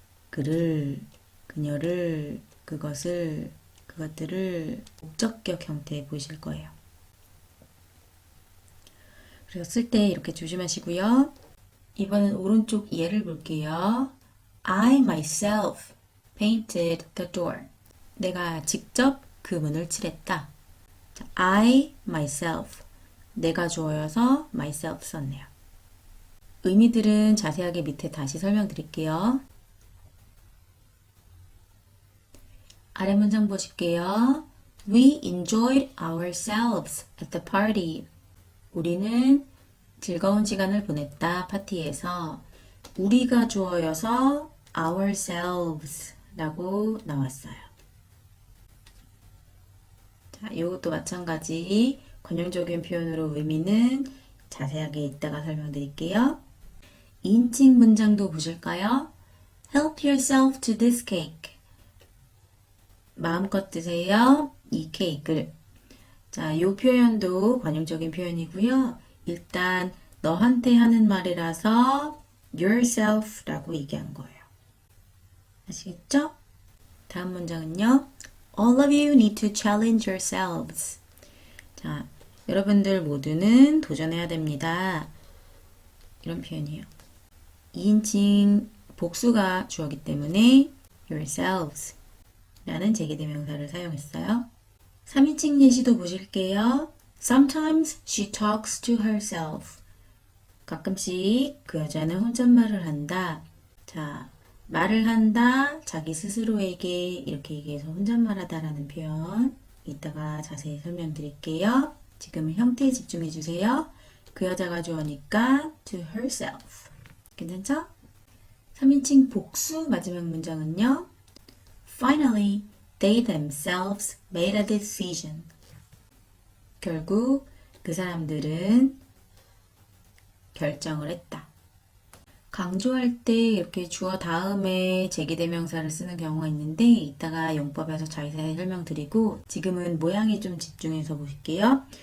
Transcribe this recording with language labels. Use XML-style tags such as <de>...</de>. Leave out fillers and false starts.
<ko>그를, 그녀를, 그것을, 그것들을 목적격 형태 보이실 거예요. 그래서 쓸 때 이렇게 조심하시고요. 이번엔 오른쪽 예를 볼게요.</ko> <en>I myself painted the door.</en> <ko>내가 직접 그 문을 칠했다.</ko> <en>I myself.</en> <ko>내가 주어여서 myself 썼네요. 의미들은 자세하게 밑에 다시 설명드릴게요. 아래 문장 보실게요.</ko> <en>We enjoyed ourselves at the party.</en> <ko>우리는 즐거운 시간을 보냈다. 파티에서. 우리가 주어여서 ourselves 라고 나왔어요. 자, 이것도 마찬가지 관용적인 표현으로 의미는 자세하게 이따가 설명드릴게요. 2인칭 문장도 보실까요?</ko> <en>Help yourself to this cake.</en> <ko>마음껏 드세요. 이 케이크를. 자, 이 표현도 관용적인 표현이고요. 일단 너한테 하는 말이라서 yourself라고 얘기한 거예요. 아시겠죠? 다음 문장은요.</ko> <en>All of you need to challenge yourselves.</en> <ko>자, 여러분들 모두는 도전해야 됩니다. 이런 표현이에요. 2인칭 복수가 주어기 때문에 yourselves 라는 제기대명사를 사용했어요. 3인칭 예시도 보실게요.</ko> <en>Sometimes she talks to herself.</en> <ko>가끔씩 그 여자는 혼잣말을 한다. 자, 말을 한다, 자기 스스로에게 이렇게 얘기해서 혼잣말하다라는 표현 이따가 자세히 설명드릴게요. 지금은 형태에 집중해 주세요. 그 여자가 주어니까 to herself. 괜찮죠? 3인칭 복수 마지막 문장은요.</ko> <en>Finally, they themselves made a decision.</en> <ko>결국 그 사람들은 결정을 했다. 강조할 때 이렇게 주어 다음에 제기대명사를 쓰는 경우가 있는데 이따가 용법에서 자세히 설명드리고 지금은 모양에 좀 집중해서 보실게요.</ko>